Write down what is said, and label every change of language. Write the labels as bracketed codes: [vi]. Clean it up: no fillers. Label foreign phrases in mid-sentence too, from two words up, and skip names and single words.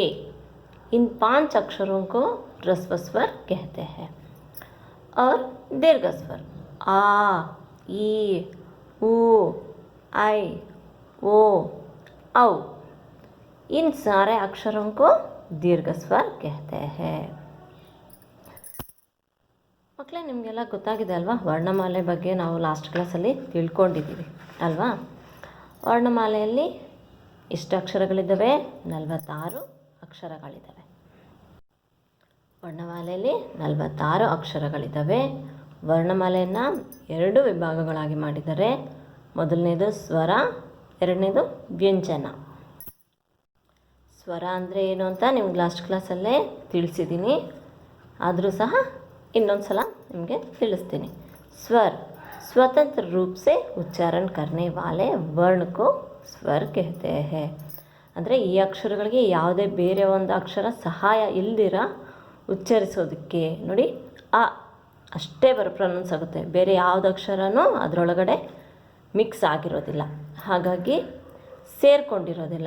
[hi] इन 5 अक्षरों को ह्रस्व स्वर कहते हैं। और दीर्घ स्वर आ, ई, उ, आई, ओ, औ, इन सारे अक्षरों को दीर्घ स्वर कहते हैं। [kn] ಮಕ್ಕಳೇ, ನಿಮಗೆಲ್ಲ ಗೊತ್ತಾಗಿದೆ ಅಲ್ವಾ? ವರ್ಣಮಾಲೆ ಬಗ್ಗೆ ನಾವು [en] last classalli [kn] ತಿಳ್ಕೊಂಡಿದ್ದೀವಿ ಅಲ್ವಾ? ವರ್ಣಮಾಲೆಯಲ್ಲಿ ಎಷ್ಟು ಅಕ್ಷರಗಳಿದ್ದಾವೆ? 46 ಅಕ್ಷರಗಳಿದ್ದಾವೆ. ವರ್ಣಮಾಲೆಯಲ್ಲಿ 46 ಅಕ್ಷರಗಳಿದ್ದಾವೆ. ವರ್ಣಮಾಲೆಯನ್ನು 2 ವಿಭಾಗಗಳಾಗಿ ಮಾಡಿದ್ದಾರೆ. ಮೊದಲನೇದು ಸ್ವರ, ಎರಡನೇದು ವ್ಯಂಜನ. ಸ್ವರ ಅಂದರೆ ಏನು ಅಂತ ನಿಮ್ಗೆ [en] last classalle [kn] ತಿಳಿಸಿದ್ದೀನಿ. ಆದರೂ ಸಹ ಇನ್ನೊಂದು ಸಲ ನಿಮಗೆ ತಿಳಿಸ್ತೀನಿ. [hi] स्वर स्वतंत्र रूप से उच्चारण करने वाले वर्ण को स्वर कहते हैं. [kn] ಅಂದರೆ ಈ ಅಕ್ಷರಗಳಿಗೆ ಯಾವುದೇ ಬೇರೆ ಒಂದು ಅಕ್ಷರ ಸಹಾಯ ಇಲ್ದಿರ ಉಚ್ಚರಿಸೋದಕ್ಕೆ ನೋಡಿ, ಅ ಅಷ್ಟೇ ಪ್ರೊನೌನ್ಸ್ ಆಗುತ್ತೆ. ಬೇರೆ ಯಾವ್ದು ಅಕ್ಷರನೂ ಅದರೊಳಗಡೆ ಮಿಕ್ಸ್ ಆಗಿರೋದಿಲ್ಲ, ಹಾಗಾಗಿ ಸೇರ್ಕೊಂಡಿರೋದಿಲ್ಲ.